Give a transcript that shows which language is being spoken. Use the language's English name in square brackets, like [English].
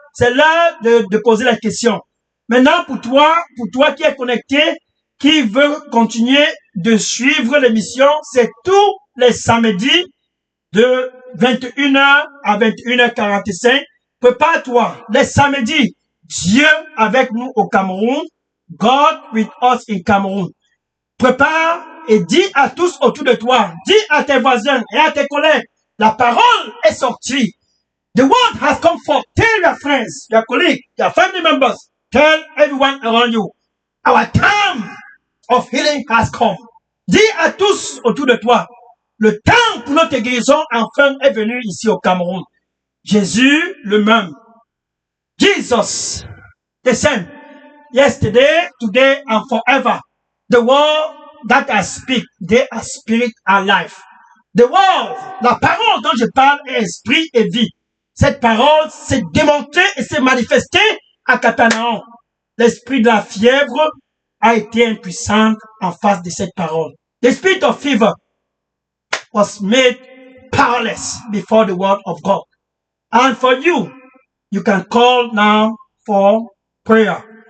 [French] C'est l'heure de poser la question. Maintenant, pour toi qui est connecté, qui veut continuer de suivre l'émission, c'est tous les samedis de 21h à 21h45. Prépare-toi, les samedis, Dieu avec nous au Cameroun, [English] God with us in Cameroun. [French] Prépare et dis à tous autour de toi, dis à tes voisins et à tes collègues, la parole est sortie. [English] The word has come forth. Tell your friends, your colleagues, your family members, tell everyone around you. Our time of healing has come. [French] Dis à tous autour de toi, le temps pour notre guérison enfin est venu ici au Cameroun. Jésus le même. [English] Jesus, the same. Yesterday, today, and forever. The word that I speak, they are spirit and life. The word, [French] la parole dont je parle est esprit et vie. Cette parole s'est démontrée et s'est manifestée à Capernaum. L'esprit de la fièvre a été impuissant en face de cette parole. [English] The spirit of fever was made powerless before the word of God. And for you, you can call now for prayer.